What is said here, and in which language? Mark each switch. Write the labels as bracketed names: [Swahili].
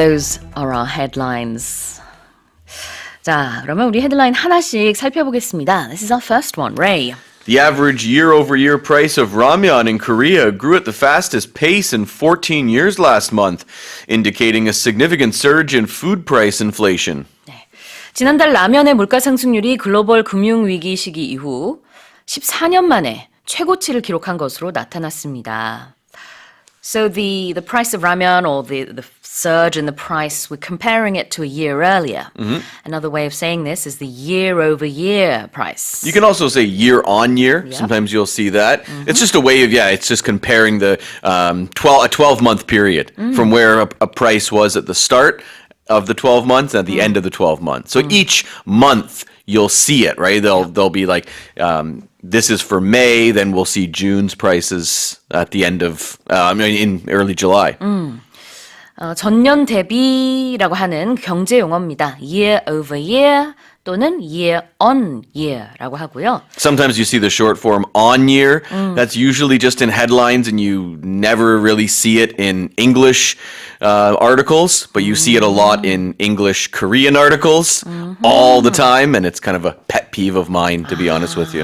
[English] Those are our headlines. [Korean] 자, 그러면 우리 헤드라인 하나씩 살펴보겠습니다. [English] This is our first one. Ray. The average year-over-year price of ramyeon in Korea grew at the fastest pace in 14 years last month, indicating a significant surge in food price inflation. [Korean] 네. 지난달 라면의 물가 상승률이 글로벌 금융위기 시기 이후 14년 만에 최고치를 기록한 것으로 나타났습니다. [English] So the price of ramen or the surge in the price, we're comparing it to a year earlier. Mm-hmm. Another way of saying this is the year-over-year price. You can also say year-on-year. Yep. Sometimes you'll see that. Mm-hmm. It's just a way of, it's just comparing the 12-month period from where a price was at the start of the 12 months and at the end of the 12 months. So each month you'll see it, right? They'll be like, this is for May, then we'll see June's prices at the end of, in early July. [Korean] 전년 대비라고 하는 경제 용어입니다. Year over year 또는 year on year라고 하고요. [English] Sometimes you see the short form on year. That's usually just in headlines and you never really see it in English articles, but you see it a lot in English Korean articles all the time, and it's kind of a pet peeve of mine, to be honest with you.